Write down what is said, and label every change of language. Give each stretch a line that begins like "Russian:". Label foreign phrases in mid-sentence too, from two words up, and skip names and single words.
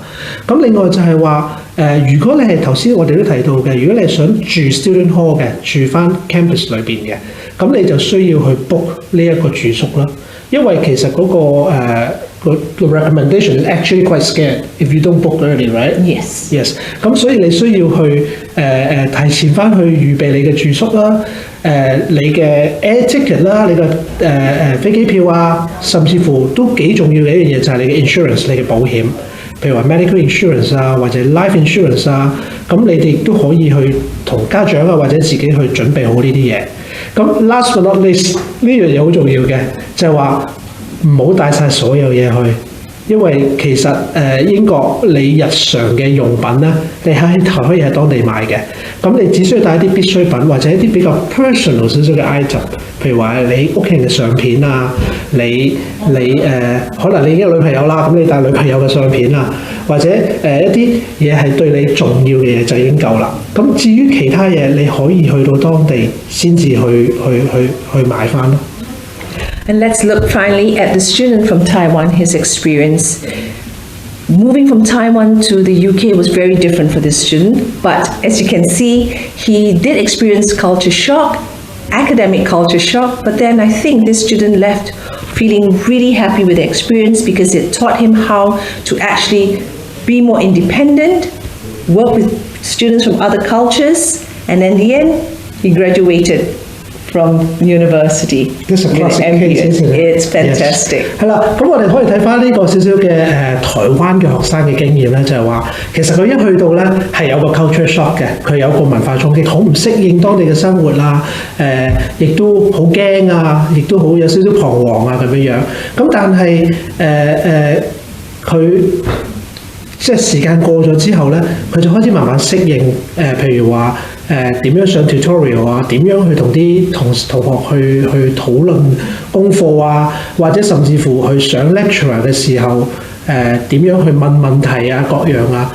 Cantonese: 咁另外就係話如果你係頭先我哋都提到嘅，如果你係想住
English: student hall
Cantonese: 嘅，住翻 campus 裏邊嘅，咁你就需要去 book 呢一個住宿啦。因為其實嗰個
English: recommendation is actually quite scared if you don't book early, right? Yes.
Cantonese: 咁所以你需要去提前翻去預備你嘅住宿啦，你嘅
English: air ticket
Cantonese: 啦，你嘅飛機票啊，甚至乎都幾重要嘅一樣嘢就係你嘅 insurance， 你嘅保險，譬如話
English: medical insurance
Cantonese: 啊，或者
English: life insurance
Cantonese: 啊，咁你哋都可以去同家長啊或者自己去準備好呢啲嘢。咁
English: last but not least
Cantonese: 呢樣嘢好重要嘅，就係話唔好帶晒所有嘢去，因為其實英國你日常嘅用品咧，你可以喺當地買嘅。咁你只需要帶一啲必需品或者一啲比較 personal 少少嘅 item， 譬如話你屋企人嘅相片啊，你可能你已經有女朋友啦，咁你帶女朋友嘅相片啊，或者一啲嘢係對你重要嘅嘢就已經夠啦。咁至於其他嘢，你可以去到當地先至去買翻咯。
English: And let's look finally at the student from Taiwan, his experience. Moving from Taiwan to the UK was very different for this student, but as you can see, he did experience culture shock, academic culture shock, but then I think this student left feeling really happy with the experience because it taught him how to actually be more independent, work with students from other cultures, and in the end, he graduated from university. This is a classic case, isn't it? It's fantastic.
Cantonese: 係啦，咁我哋可以睇翻呢個少少嘅台灣嘅學生嘅經驗咧，就係話其實佢一去到咧係有個
English: culture shock
Cantonese: 嘅，佢有個文化衝擊，好唔適應當地嘅生活啦，亦都好驚啊，亦都好有少少彷徨啊咁樣樣。咁但係佢即係時間過咗之後咧，佢就開始慢慢適應譬如話點樣上 tutorial 啊，點樣去同啲同學去討論功課啊，或者甚至乎去上 lecture 嘅時候點樣去問問題啊各樣啊。